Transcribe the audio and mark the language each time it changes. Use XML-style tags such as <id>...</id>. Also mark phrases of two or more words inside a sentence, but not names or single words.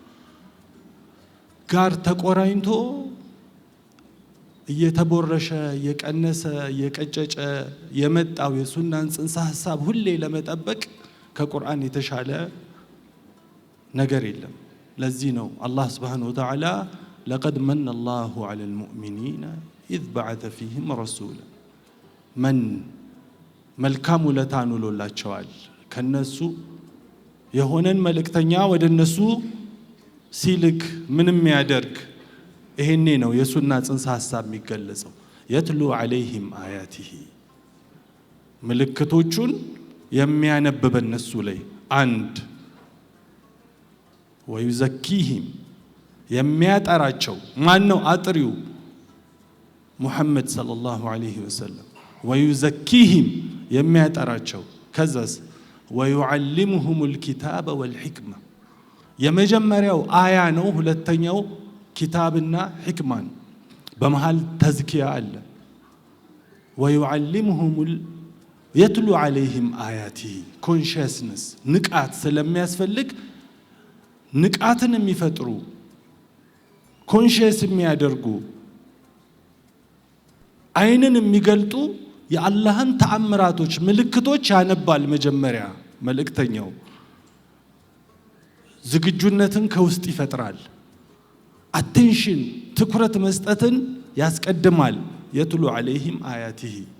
<am>ጋር ተቆራኝቶ እየተቦረሸ የቀነሰ የቀጨጨ የመጣው የሱናን ጽንሰ ሐሳብ ሁሌ ለመጠበቅ ከቁርአን የተሻለ ነገር የለም። ለዚህ ነው አላህ</am> <ar>سبحانه وتعالى لقد من الله على المؤمنين إذ بعث فيهم رسولا من</ar> <am>መልካም ውለታን ውሎላቸዋል ከነሱ የሆነን መልእክተኛ ወደ እነሱ ሲልክ ምንም ያደርግ ይሄኔ ነው የሱና ጽንሰ ሐሳብ የሚገለጸው።</am> <ar>يتلو عليهم آياته</ar> <am>ምልክቶቹን የሚያነብብ እነሱ ላይ አንድ ويزكيهم የሚያጠራቸው ማን ነው አጥሪው ሙሐመድ</am> <ar>صلى الله عليه وسلم</ar> <am>ويزكيهم የሚያጠራቸው ከዛስ</am> <ar>ويعلمهم الكتاب والحكمة</ar> <am>የመጀመሪያው አያ ነው። ሁለተኛው ኪታብና ሕክማን በመሃል ተዝኪያ አለ።</am> <ar>ويعلمهم يتلو عليهم آياته</ar> <am>consciousness ንቃት ስለሚያስፈልግ ንቃትን የሚፈጥሩ ኮንሺየስ የሚያደርጉ አይንን የሚገልጡ የአላህን ተአምራቶች ምልክቶች ያነባል። መጀመሪያ መልእክተኛው ዝግጁነትን ከውስጥ ይፈጥራል። አቴንሽን ትኩረት መስጠትን ያስቀድማል።</am> <ar>يتلو عليهم آياته</ar>